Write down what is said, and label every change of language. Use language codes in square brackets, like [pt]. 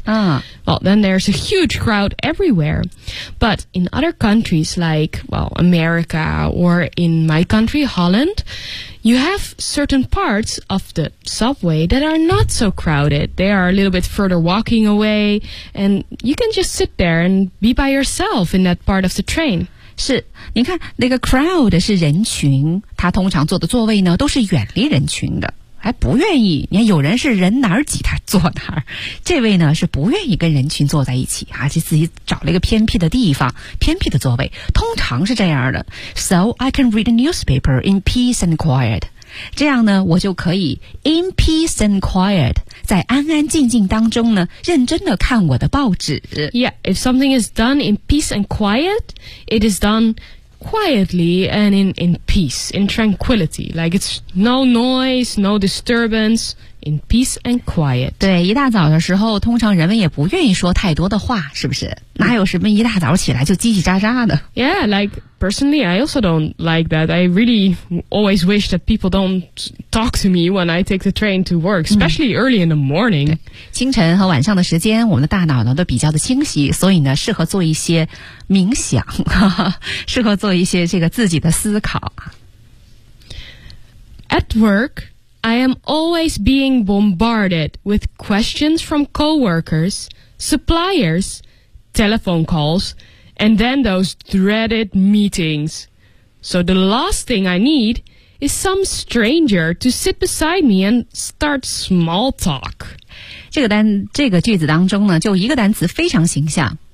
[en] Well, then there's a huge crowd everywhere. But in other countries like, well, America or in my country, Holland... You have certain parts of the subway that are not so crowded. They are a little bit further walking away, and you can just sit there and be by yourself in that part of the train. [zh] 是，你看那个 crowd 是人群，他通常坐的座位呢都是远离人群的，还不愿意。你看有人是人哪儿挤他坐哪儿，这位呢是不愿意跟人群坐在一起啊，就自己找了一个偏僻的地方，偏僻的座位，通常是这样的。 [en] So I can read a newspaper in peace and quiet. [zh] 这样呢，我就可以 [en] in peace and quiet， [zh] 在安安静静当中呢，认真的看我的报纸。 [en] Yeah, if something is done in peace and quiet, it is done. Quietly and in peace, in tranquility. Like it's no noise, no disturbance, in peace and quiet. [zh] 对，一大早的时候，通常人们也不愿意说太多的话，是不是？哪有什么一大早起来就叽叽喳喳的 [en] ？Yeah, like personally, I also don't like that. I really always wish that people don't talk to me when I take the train to work, especially early in the morning. [zh] 清晨和晚上的时间，我们的大脑呢都比较的清晰，所以呢适合做一些冥想，适合做一些这个自己的思考。 [en] At work, I am always being bombarded with questions from coworkers, suppliers. Telephone calls, and then those dreaded meetings. So the last thing I need is some stranger to sit beside me and start small talk. [zh] 这个句子当中呢，就一个单词非常形象，